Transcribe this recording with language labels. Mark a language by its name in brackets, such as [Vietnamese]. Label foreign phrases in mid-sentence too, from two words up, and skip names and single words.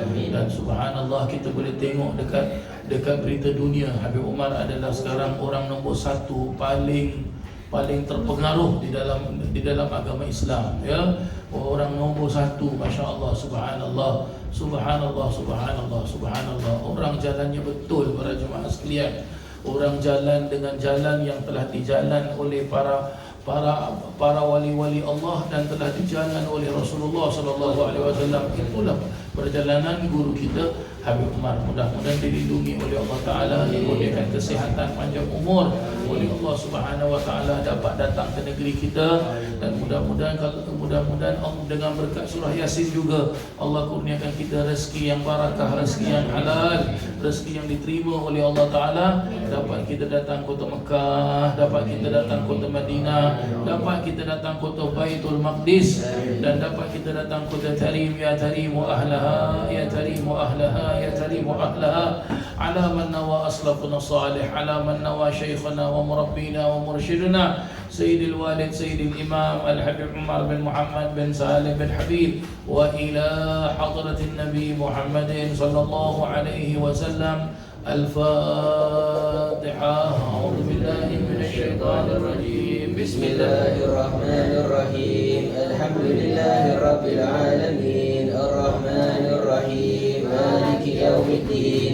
[Malay] Dan subhanallah, kita boleh tengok dekat berita dunia, Habib Umar adalah sekarang orang nombor 1 paling terpengaruh di dalam agama Islam, ya, orang nombor 1, [Arabic] ما شاء الله, سبحان الله سبحان الله سبحان الله سبحان الله. [Malay] Orang jalannya betul, para jemaah sekalian. Orang jalan dengan jalan yang telah dijalan oleh para wali-wali Allah dan telah dijalan oleh Rasulullah [Arabic] صلى الله عليه وسلم. [Malay] Itulah perjalanan guru kita Habib Umar. Mudah-mudahan dilindungi oleh [Arabic] الله تعالى, [Malay] diberikan kesihatan, panjang umur oleh [Arabic] الله سبحانه وتعالى, [Malay] dapat datang ke negeri kita. Dan mudah-mudahan dengan berkat surah Yasin juga Allah kurniakan kita rezeki yang barakah, rezeki yang halal, rezeki yang diterima oleh [Arabic] الله تعالى. [Malay] Dapat kita datang kota Mekah, dapat kita datang kota Madinah, dapat kita datang kota Baitul Maqdis, dan dapat kita datang kota Tarim. [Arabic] يا تريم وأهلها يا تريم وأهلها يا تريم وأهلها على من نوى أسلافنا صالح على من نوى شيخنا ومربينا ومرشدنا سيدي الوالد سيدي الإمام الحبيب عمر بن محمد بن سالم بن حبيب وإلى حضرة النبي محمد صلى الله عليه وسلم. Al-Fatihah. أعوذ بالله من الشيطان الرجيم. بسم الله الرحمن الرحيم الحمد لله رب العالمين. الرحمن الرحيم مالك يوم الدين.